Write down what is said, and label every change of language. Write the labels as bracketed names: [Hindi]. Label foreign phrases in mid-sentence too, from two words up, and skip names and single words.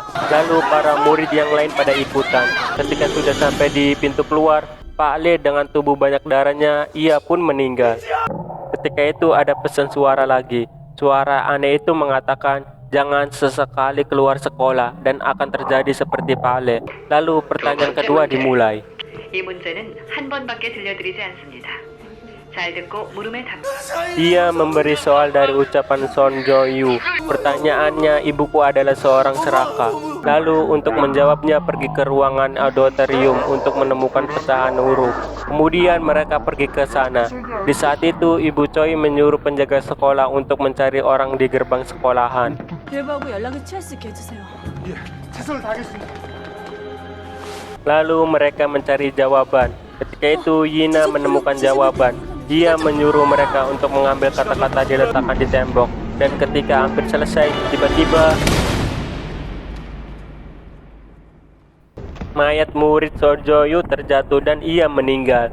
[Indonesian] Lalu para murid yang lain pada ikutan. Ketika sudah sampai di pintu keluar, Pak Lee dengan tubuh banyak darahnya, ia pun meninggal. Ketika itu ada pesan suara lagi. Suara aneh itu mengatakan, jangan sesekali keluar sekolah dan akan terjadi seperti Pak Lee. Lalu pertanyaan kedua dimulai. [Korean] 이 문제는 한 번밖에 들려드리지 않습니다. 잘 듣고 물음에 답. [Indonesian] Ia memberi soal dari ucapan Son Jo-yu. Pertanyaannya, ibuku adalah seorang seraka. Lalu untuk menjawabnya pergi ke ruangan auditorium untuk menemukan pecahan huruf. Kemudian mereka pergi ke sana. Di saat itu Ibu Choi menyuruh penjaga sekolah untuk mencari orang di gerbang sekolahan. [Korean] 일부하고 연락을 취할 수 있게 해주세요. [Indonesian] Lalu mereka mencari jawaban. Ketika itu Yina menemukan jawaban. Dia menyuruh mereka untuk mengambil kata-kata diletakkan di tembok. Dan ketika hampir selesai, tiba-tiba mayat murid Son Jo-yu terjatuh dan ia meninggal.